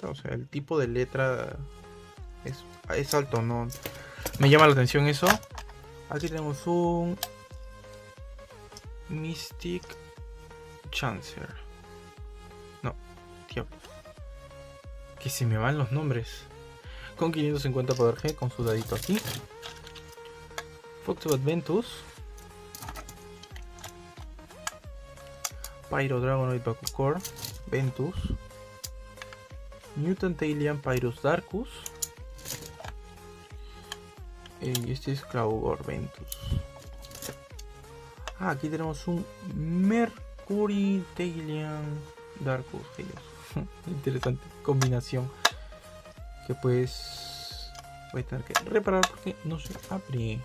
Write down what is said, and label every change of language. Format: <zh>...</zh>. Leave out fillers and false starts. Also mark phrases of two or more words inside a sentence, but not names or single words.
<es>O sea, el tipo de letra es alto, no me llama la atención eso. Aquí tenemos un Mystic Chancer. No, tío, que se me van los nombres. Con 550 poder G, con su dadito aquí. Foxbat Ventus. Pyro Dragonoid Bakucore Ventus. Mutant Alien Pyrus Darkus. Y este es Claugor Ventus. Aquí tenemos un Mercury Talion Darkus. Interesante combinación. Que pues voy a tener que reparar porque no se abre.</es>